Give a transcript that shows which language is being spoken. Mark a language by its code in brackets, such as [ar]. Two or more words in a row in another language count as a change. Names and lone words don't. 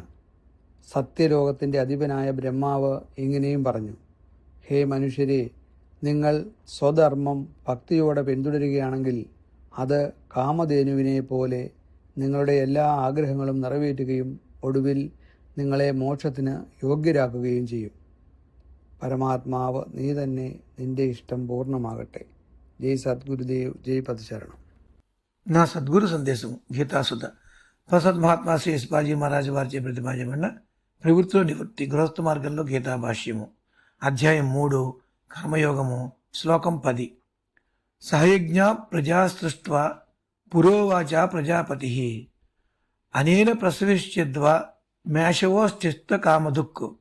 [ml] സത്യലോകത്തിൻ്റെ അധിപനായ ബ്രഹ്മാവ് ഇങ്ങനെയും പറഞ്ഞു, ഹേ മനുഷ്യരെ, നിങ്ങൾ സ്വധർമ്മം ഭക്തിയോടെ പിന്തുടരുകയാണെങ്കിൽ അത് കാമധേനുവിനെ പോലെ നിങ്ങളുടെ എല്ലാ ആഗ്രഹങ്ങളും നിറവേറ്റുകയും ഒടുവിൽ നിങ്ങളെ മോക്ഷത്തിന് യോഗ്യരാക്കുകയും ചെയ്യും. പരമാത്മാവ് നീ തന്നെ, നിന്റെ ഇഷ്ടം പൂർണ്ണമാകട്ടെ. [sa] ജയ് സദ്ഗുരുദേവ്. ജയ് పదశరణం. [te] నా సద్గురు సందేశం గీతాసుధ ప్రసాద్ మహాత్మా శ్రీ ఎస్పాజీ మహారాజు వారిచే ప్రతిపాదించబడిన ప్రవృత్తిలో నివృత్తి గృహస్థ మార్గంలో గీతా భాష్యము. అధ్యాయం 3, కర్మయోగము. శ్లోకం 10. [sa] సహయజ్ఞ ప్రజా సృష్ట్వా పురోవాచ ప్రజాపతి అనేన ప్రసవిష్యద్వా మేషవోశ్చిత్త కామదుక్.